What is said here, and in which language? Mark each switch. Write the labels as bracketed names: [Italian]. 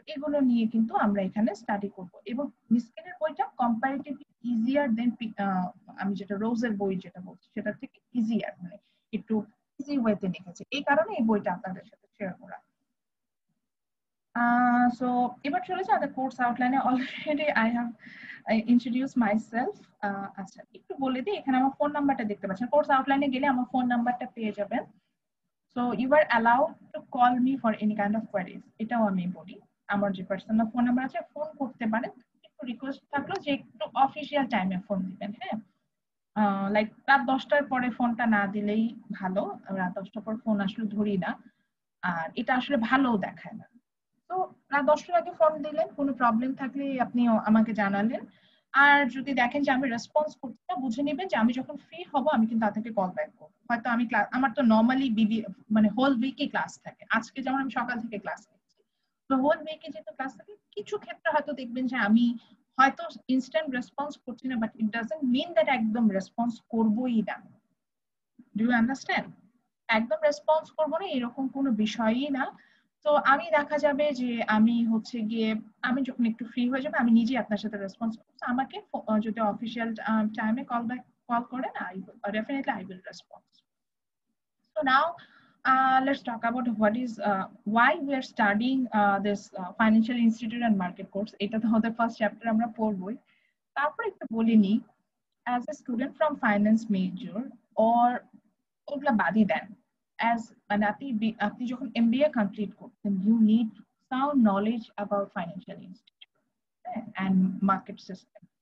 [Bangla] এগুলো নিয়ে কিন্তু আমরা এখানে স্টাডি করব। এবং মিসকেনের বইটা কম্পারেটিভলি ইজিয়ার দেন আমি যেটা রোজের বই যেটা বলছি সেটা থেকে ইজিয়ার, মানে একটু ইজি ওয়েতে লিখেছে, এই কারণে এই বইটা আপনাদের সাথে শেয়ার করা। সো এবার চলে যাই course আউটলাইনে। [English] Already I have introduce myself. [Bangla] আচ্ছা, একটু বলে দিই, এখানে আমার ফোন নাম্বারটা দেখতে পাচ্ছেন, কোর্স আউটলাইনে গেলে আমার ফোন নাম্বারটা পেয়ে যাবেন। [English] So you are allowed to call me for any kind of queries. [Bangla] এটাও আমি বলি, আমার যে পার্সোনাল ফোন নাম্বার আছে ফোন করতে পারেন। একটু রিকোয়েস্ট থাকলো যে একটু অফিসিয়াল টাইমে ফোন দিবেন, হ্যাঁ, লাইক রাত 10টার পরে ফোনটা না দিলেই ভালো। রাত 10টার পর ফোন আসলে ধরি না, আর এটা আসলে ভালোও দেখায় না। তো রাত 10টার আগে ফোন দিলেন, কোনো প্রবলেম থাকলে আপনি আমাকে জানালেন। আর যদি দেখেন যে আমি রেসপন্স করছি না, বুঝে নেবেন যে আমি যখন ফ্রি হব আমি কিন্তু আপনাকে কল ব্যাক করবো। হয়তো আমি ক্লাস, আমার তো নর্মালি মানে হোল উইকে ক্লাস থাকে, আজকে যেমন আমি সকাল থেকে ক্লাস নিচ্ছি, তো হোল উইকে যেহেতু ক্লাস থাকে, কিছু ক্ষেত্রে হয়তো দেখবেন যে আমি হয়তো ইনস্ট্যান্ট রেসপন্স করছি না, [English] but it doesn't mean that [Bangla] একদম রেসপন্স করবোই না। [English] Do you understand? [Bangla] একদম রেসপন্স করবো না এরকম কোনো বিষয়ই না। তো আমি দেখা যাবে যে আমি হচ্ছে গিয়ে, আমি যখন একটু ফ্রি হয়ে যাবে আমি নিজেই আপনার সাথে রেসপন্স করবো। আমাকে যদি অফিসিয়াল টাইমে কল করেন, [English] I definitely I will response. So now let's talk about what is why we are studying this financial institute and market course. [Bangla] এটা তো আমাদের ফার্স্ট চ্যাপ্টার, আমরা পড়বই। তারপর একটু বলে নিই, [English] as a student from finance major or [Bangla] ওগুলা বাদই দেন, অ্যাজ মানে আপনি যখন এমবিএ কমপ্লিট করছেন, [English] You need sound knowledge about financial institute and market system.